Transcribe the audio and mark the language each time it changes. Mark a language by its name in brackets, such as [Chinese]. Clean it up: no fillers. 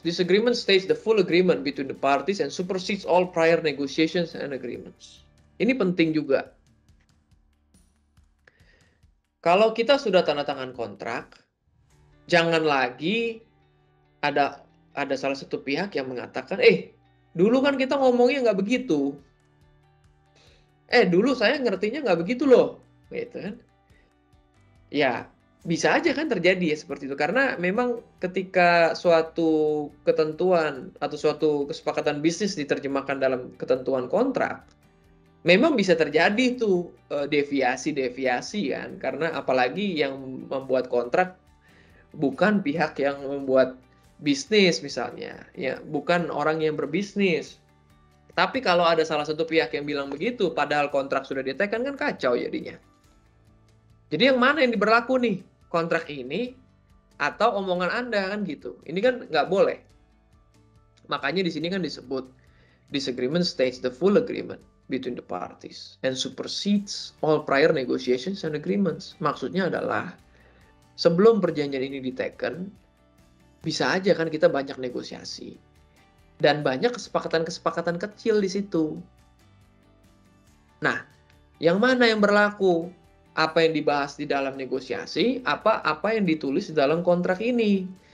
[English] This agreement states the full agreement between the parties and supersedes all prior negotiations and agreements. [Indonesian] Ini penting juga. Kalau kita sudah tanda tangan kontrak, jangan lagi ada salah satu pihak yang mengatakan, dulu kan kita ngomongnya nggak begitu. Dulu saya ngertinya nggak begitu loh. Gitu kan. Ya, bisa aja kan terjadi ya seperti itu. Karena memang ketika suatu ketentuan atau suatu kesepakatan bisnis diterjemahkan dalam ketentuan kontrak, memang bisa terjadi tuh deviasi-deviasi kan. Karena apalagi yang membuat kontrak bukan pihak yang membuat bisnis misalnya, ya, bukan orang yang berbisnis. Tapi kalau ada salah satu pihak yang bilang begitu, padahal kontrak sudah ditekan, kan kacau jadinya. Jadi yang mana yang berlaku nih? Kontrak ini atau omongan Anda kan gitu. Ini kan nggak boleh. Makanya di sini kan disebut, [English] this agreement states the full agreement between the parties and supersedes all prior negotiations and agreements. [Indonesian] Maksudnya adalah sebelum perjanjian ini diteken, bisa aja kan kita banyak negosiasi. Dan banyak kesepakatan-kesepakatan kecil di situ. Nah, yang mana yang berlaku? Apa yang dibahas di dalam negosiasi, apa yang ditulis di dalam kontrak ini.